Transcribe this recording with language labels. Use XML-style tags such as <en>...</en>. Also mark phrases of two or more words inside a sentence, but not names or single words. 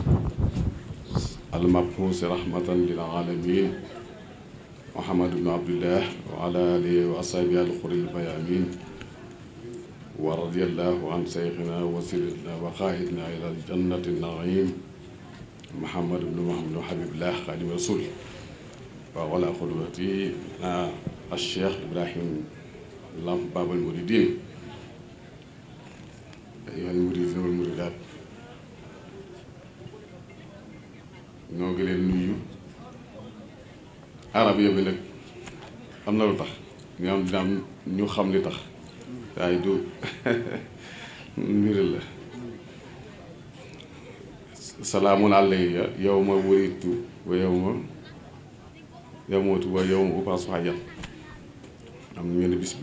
<ar>المبعوث رحمة للعالمين محمد بن عبد الله وعلى آله وأصحابه الغر الميامين ورضي الله عن شيخنا وسيدنا وقائدنا إلى الجنة النعيم محمد بن حبيب الله خادم الرسول وعلى قدوته الشيخ إبراهيم لامب باب المريدين أيها المريدين والمريدات</ar> <wo>ñoo ngi leen nuyu arab bi nag am na lu tax ñoom dina am ñu xam li tax waaye du mbir la</wo> <ar>سلام عليّ يوم ولدت و يوم يموت و يوم أبعث حيا</ar> <wo>am na ñu ne bis</wo>